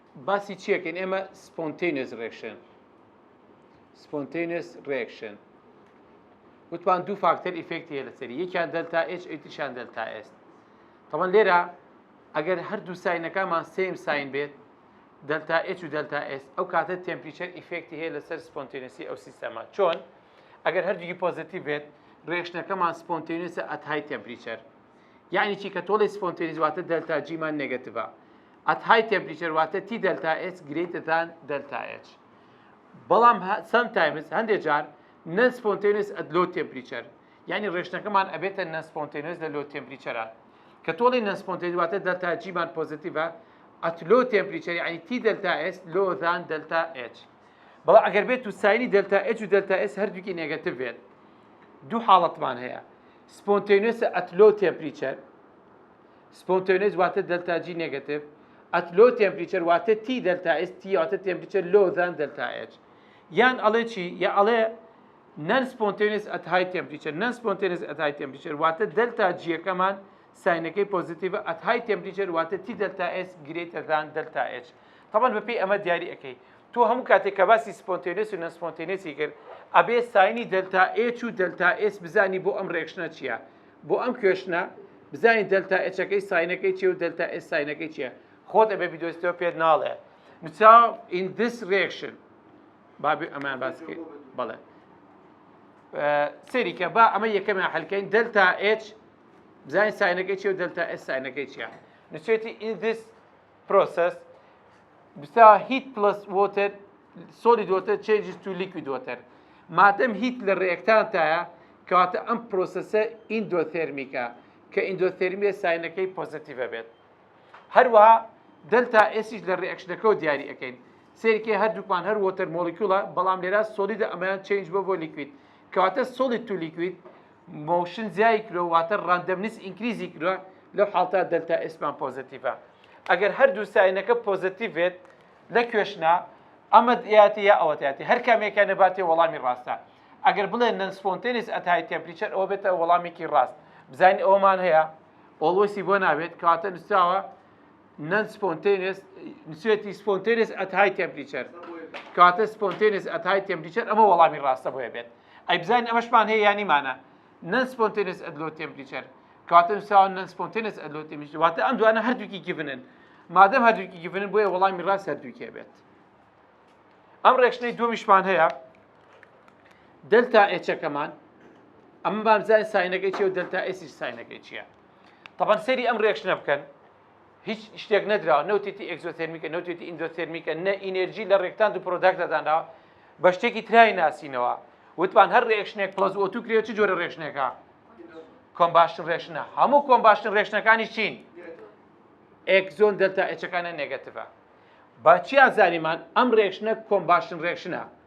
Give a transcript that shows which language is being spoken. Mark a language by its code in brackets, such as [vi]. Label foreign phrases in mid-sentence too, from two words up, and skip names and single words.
[ckb] باسی چیەکەین ئێمە [en] spontaneous reaction [ckb] وتمان دوو فاکتەر ئیفێکتی هەیە لەسەری یەکیان دلتا H ئەوتریشیان دلتا S طبعا لێرە ئەگەر هەردوو ساینەکانمان [en] same sign [ckb] بێت دلتا H و دلتا S ئەو کاتە تمپریچەر ئیفێکتی هەیە لەسەر سپۆنتینەسی ئەو سیستەما چۆن ئەگەر هەردووکی پۆزیتیڤ بێت ڕێکشنەکەمان سپۆنتینەسە [en] at high temperature [ckb] یعنی چی کە تۆڵی سپۆنتینیز واتە دلتا G مان نێگەتیڤە [en] at high temperature [ckb] واتە T دلتا S [en] greater than [ckb] دلتا H بەڵام sometimes هەندێک جار [en] non spontaneous at low temperature [ckb] یعنی ڕێکشنەکەمان ئەبێتە [en] non spontaneous [ckb] لە [en] low temperature [ckb] کە تۆڵی [en] non spontaneous [ckb] واتە دلتا G مان پۆزیتیڤە [en] at low temperature [ckb] یعنی T دلتا S [en] lower than [ckb] دلتا H بەڵام ئەگەر بێت و ساینی دلتا H و دلتا S هەردووکی نێگەتیڤ بێت دوو حاڵەتمان هەیە [en] spontaneous at low temperature spontaneous [ckb] واتە دلتا G نێگەتیڤ [en] at low temperature [ckb] واتە T دلتا S T واتە [en] temperature lower than [ckb] دلتا H یان ئەڵێ چی یا ئەڵێ [en] non spontaneous at high temperature non spontaneous at high temperature [ckb] واتە دلتا G یەکەمان ساینەکەی پۆزیتیڤە [en] at high temperature [ckb] واتە T دلتا S [en] greater than [ckb] دلتا H طبعا بەپێی ئەمە دیاری ئەەکەی تۆ هەموو کاتێک کە باسی spontaneous و non spontaneous کرد ئەبێ ساینی دلتا H و دلتا S بزانی بۆ ئەم ڕێکشنە چییە بۆ ئەم کوێشنە بزانین دلتا Hەکەی ساینەکەی چیە و دلتا S ساینەکەی چییە خۆت ئەبێ بیدۆستەوە پێت ناڵێ نووسا [en] in this reaction [ckb] بابێ ئەمان باسکە بەڵێ سێریکە با ئەمە یەکەمیان حەلکەین دلتا H بزانین ساینەکەی چیە و دلتا S ساینەکەی چییە نووسێتی [en] in this process [ckb] بسا [en] heat plus water solid water changes to liquid water [ckb] مادەم هیت لە ڕێکتانتایە کەواتە ئەم پرۆسەسە ئیندۆتێرمیکە کە ئیندۆتێرمیە ساینەکەی پۆزیتیڤە بێت هەروەها دلتا ئێسیش لە ڕێکشنەکەەوە دیاری ئەەکەین سێرکێ هەردووکمان هەر وۆتەر مۆلیکولە بەڵام لێرە سۆلیدە ئەمەیان چێنج بۆ لیکوید کەواتە [en] solid to liquid [ckb] مۆشن زیای کرۆ واتە ڕاندەمنیس ئینکریزی کردووە لەو حاڵتا دلتا ئێسمان پۆزیتیڤە ئەگەر هەردوو ساینەکە پۆزیتیڤ بێت لە کوێشنا ئەمە یاتی یا ئەوەتیاتی هەر کامێکیان نەباتێ وەڵامی ڕاستە ئەگەر بڵێن non [en] spontaneous at high temperature [ckb] ئەوە بێتە وەڵامێکی ڕاست بزانین ئەوەمان هەیە ئۆڵوەسی بۆ نابێت کەواتە نووسراوە [en] non spontaneous [ckb] نووسێتی [en] spontaneous at high temperature [ckb] کەواتە [en] spontaneous at high temperature [ckb] ئەمە وەڵامی ڕاستە بۆیە بێت ئەی بزانین ئەمەشمان هەیە یانیمانە [en] non spontaneous at low temperature [ckb] کەواتە نووسراوە [en] non spontaneous at low temperature [ckb] واتە ئەم دوانە هەردووکی گیڤنن مادەم هەردووکی گیڤنن بۆیە وەڵامی ڕاست هەردووکێ بێت ئەم ڕێکشنەی دووەمیشمان هەیە دلتا ئێچەکەمان ئەمە بامزای ساینەکەی چیە و دلتا ئێسیش ساینەکەی چییە طبعا سەری ئەم ڕێکشنە بکەن هیچ شتێک نەدراوە نەوتێتی ئەکزۆتێرمیکە نەوتێتی ئیندۆتێرمیکە نە ئینەرژی لە ڕێکتان و پرۆداکتەدانراوە بە شتێکی ترای ناسینەوە وتمان هەر ڕێکشنێک [en] plus O2 [ckb] کرێت چ جۆرە ڕێکشنێکە [en] combustion reaction [ckb] هەموو [en] combustion reactions [ckb] چین ئێکزۆن دلتا ئێچەکانە نێگەتیڤە با چی ئازاریمان ئەم ڕێکشنە [en] combustion reaction